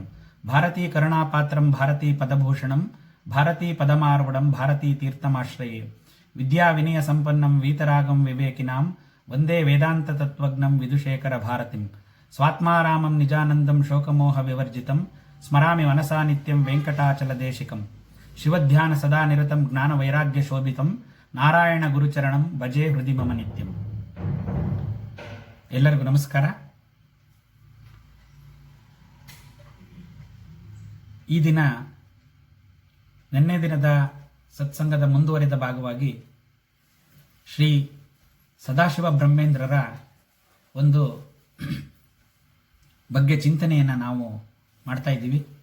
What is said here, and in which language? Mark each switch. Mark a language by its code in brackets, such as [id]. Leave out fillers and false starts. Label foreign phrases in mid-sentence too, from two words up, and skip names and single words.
[sa] ಭಾರತೀ ಕರುಣಾಪಾತ್ರಂ ಭಾರತೀ ಪದಭೂಷಣಂ ಭಾರತೀ ಪದಮಾರ್ವಡಂ ಭಾರತೀ ತೀರ್ಥಮಾಶ್ರಯೇ ವಿದ್ಯಾವಿನಯ ಸಂಪನ್ನಂ ವೀತರಾಗಂ ವಿವೇಕಿನಾಂ ವಂದೇ ವೇದಾಂತ ತತ್ವಜ್ಞಂ ವಿದುಶೇಖರ ಭಾರತಿಂ ಸ್ವಾತ್ಮಾರಾಮಂ ನಿಜಾನಂದಂ ಶೋಕಮೋಹ ವಿವರ್ಜಿತಂ ಸ್ಮರಾಮಿ ಮನಸಾ ನಿತ್ಯಂ ವೆಂಕಟಾಚಲದೇಶಿಕಂ ಶಿವಧ್ಯಾನ ಸದಾ ನಿರತಂ ಜ್ಞಾನ ವೈರಾಗ್ಯ ಶೋಭಿತಂ ನಾರಾಯಣ ಗುರುಚರಣಂ ಭಜೆ ಹೃದಯ ಮಮ ನಿತ್ಯಂ. [kn] ಎಲ್ಲರಿಗೂ ನಮಸ್ಕಾರ. ಈ ದಿನ ನಿನ್ನೆ ದಿನದ ಸತ್ಸಂಗದ ಮುಂದುವರಿದ ಭಾಗವಾಗಿ ಶ್ರೀ ಸದಾಶಿವ ಬ್ರಹ್ಮೇಂದ್ರರ ಒಂದು ಬಗ್ಗೆ ಚಿಂತನೆಯನ್ನು ನಾವು ಮಾಡ್ತಾ ಇದ್ದೀವಿ.